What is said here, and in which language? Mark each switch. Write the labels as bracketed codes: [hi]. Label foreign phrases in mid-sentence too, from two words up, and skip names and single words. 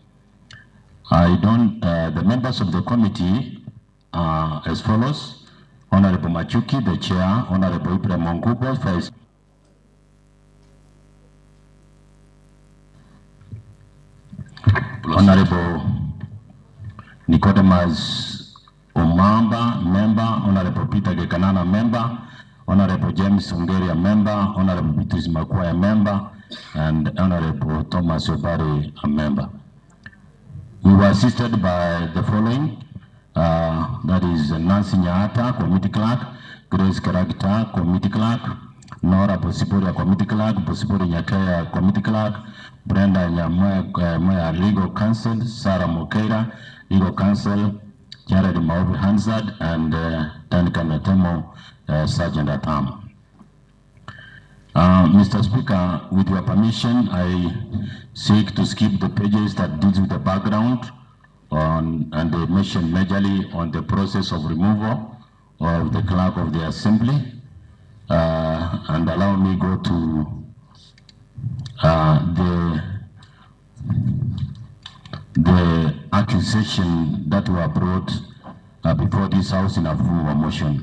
[en] The members of the committee are as follows: Honorable Machuki, the chair; Honorable Ibrahim Mongubo, vice; Honorable Nicodemus Omamba, member; Honorable Peter Gekanana, member; Honorable James Ungeria, member; Honorable Beatrice Makwaya, member; and Honorable Thomas Obari, a member. We were assisted by the following, that is Nancy Nyata, Committee Clerk; Grace Karagita, Committee Clerk; Nora Bosiboria, Committee Clerk; Bosibori Nyakaya, Committee Clerk; Brenda Nyamoya, Legal Counsel; Sarah Mokeira, Legal Counsel; Jared Maovi Hansard, and Duncan Natemo, Sergeant at Arm. Mr. Speaker, with your permission, I seek to skip the pages that deals with the background and they mention majorly on the process of removal of the Clerk of the Assembly, and allow me go to the accusation that were brought before this House in a form of motion.